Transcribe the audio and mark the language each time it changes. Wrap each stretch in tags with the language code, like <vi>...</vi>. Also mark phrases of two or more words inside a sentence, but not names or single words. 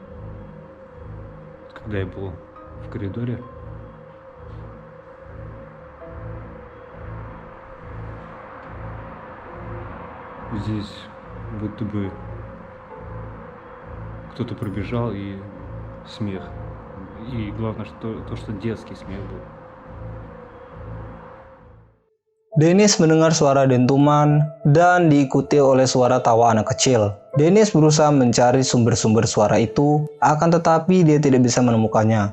<ru>когда я был в коридоре, здесь будто бы кто-то пробежал и смех. И главное, что детский смех был.</ru> <id>Dennis mendengar suara dentuman dan diikuti oleh suara tawa anak kecil. Dennis berusaha mencari sumber-sumber suara itu, akan tetapi dia tidak bisa menemukannya.</id>